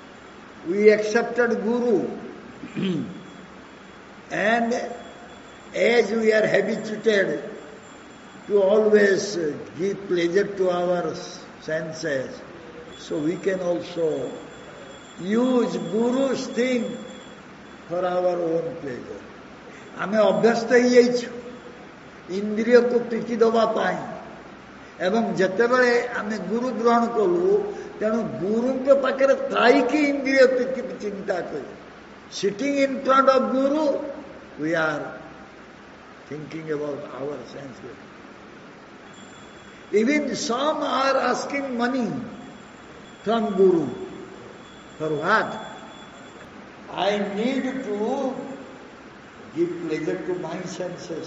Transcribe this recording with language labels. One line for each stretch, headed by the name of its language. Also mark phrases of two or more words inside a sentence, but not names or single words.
English: We accepted Guru And as we are habituated to always give pleasure to our senses, so we can also use Guru's thing for our own pleasure.
Odia: ଆମେ ଅଭ୍ୟସ୍ତ ହେଇଯାଇଛୁ ଇନ୍ଦ୍ରିୟକୁ ପ୍ରୀତି ଦେବା ପାଇଁ ଏବଂ ଯେତେବେଳେ ଆମେ ଗୁରୁ ଗ୍ରହଣ କଲୁ ତେଣୁ ଗୁରୁଙ୍କ ପାଖରେ ଥାଇକି ଇନ୍ଦ୍ରିୟ ପ୍ରୀତି ଚିନ୍ତା କରୁ
English: sitting in front of Guru we are thinking about our sense. Even some are asking money from Guru. For what? I need to give pleasure to my senses.